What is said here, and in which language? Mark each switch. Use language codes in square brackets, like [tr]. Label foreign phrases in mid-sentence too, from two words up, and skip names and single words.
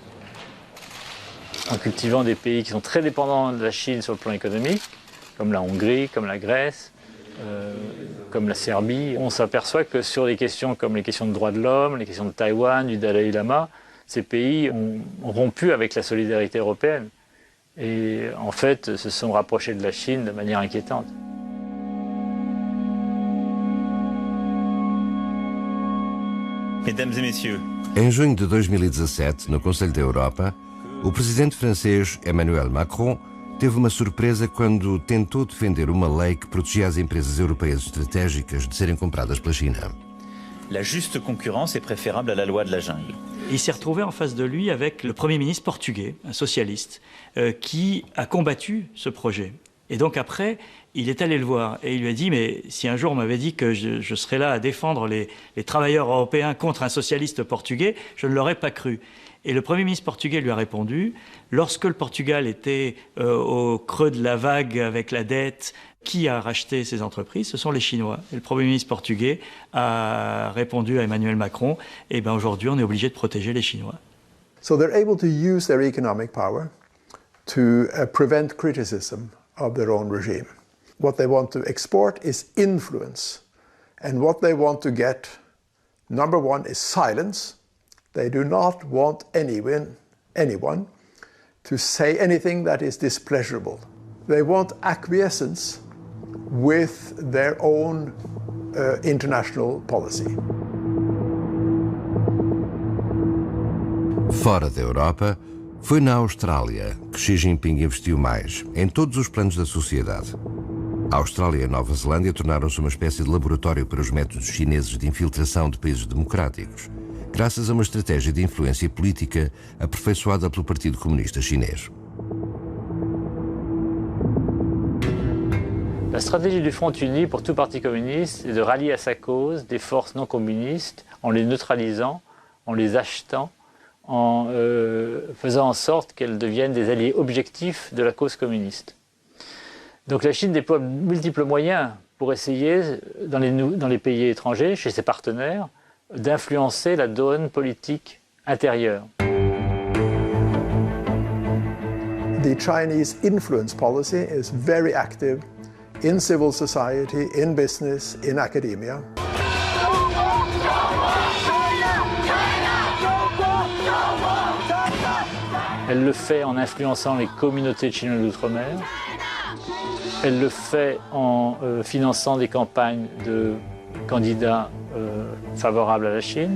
[fr] En cultivant des pays qui sont très dépendants de la Chine sur le plan économique, comme la Hongrie, comme la Grèce, comme la Serbie, on s'aperçoit que sur des questions comme les questions de droits de l'homme, les questions de Taïwan, du Dalai Lama, ces pays ont rompu avec la solidarité européenne et en fait se sont rapprochés de la Chine de manière inquiétante. Mesdames et messieurs. [pt] Em junho de 2017, no Conselho da Europa, o presidente francês Emmanuel Macron teve uma surpresa quando tentou defender uma lei que protegia as empresas europeias estratégicas de serem compradas pela China. [fr] La juste concurrence est préférable à la loi de la jungle. Il s'est retrouvé en face de lui avec le Premier ministre portugais, un socialiste, qui a combattu ce projet. Et donc après, il est allé le voir et il lui a dit « Mais si un jour on m'avait dit que je serais là à défendre les travailleurs européens contre un socialiste portugais, je ne l'aurais pas cru. » Et le Premier ministre portugais lui a répondu, lorsque le Portugal était au creux de la vague avec la dette, qui a racheté ces entreprises? Ce sont les Chinois. Et le Premier ministre portugais a répondu à Emmanuel Macron, eh bien aujourd'hui on est obligé de protéger les Chinois. [en] So they're able to use their economic power to prevent criticism of their own regime. What they want to export is influence. And what they want to get, number one, is silence. They do not want anyone to say anything that is displeasurable. They want acquiescence with their own international policy. [pt] Fora da Europa, foi na Austrália que Xi Jinping investiu mais, em todos os planos da sociedade. A Austrália e a Nova Zelândia tornaram-se uma espécie de laboratório para os métodos chineses de infiltração de países democráticos, graças a uma estratégia de influência política aperfeiçoada pelo Partido Comunista Chinês. [fr] La stratégie du Front uni pour tout parti communiste est de rallier à sa cause des forces non communistes en les neutralisant, en les achetant, en faisant en sorte qu'elles deviennent des alliés objectifs de la cause communiste. Donc la Chine déploie multiples moyens pour essayer, dans les pays étrangers, chez ses partenaires, d'influencer la donne politique intérieure. [en] The Chinese influence policy is very active in civil society, in business, in academia. [fr] Elle le fait en influençant les communautés chinoises d'outre-mer. Elle le fait en finançant des campagnes de candidats favorables à la Chine.